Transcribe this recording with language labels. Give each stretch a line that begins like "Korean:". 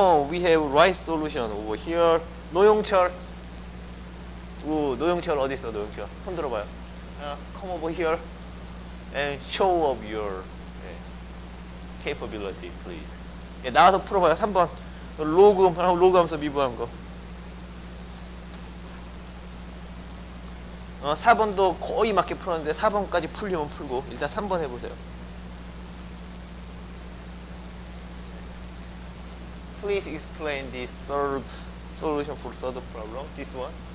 English: We have right solution over here.
Korean: 노영철. 노영철 어디 있어? 노영철. 손 들어봐요.
English: Come over here and show up your capability, please.
Korean: 예, 나와서 풀어봐요. 3번. 로그하면서 미분하는 거. 4번도 거의 맞게 풀었는데 4번까지 풀려면 풀고 일단 3번 해보세요.
English: please explain this third solution for third problem. This one.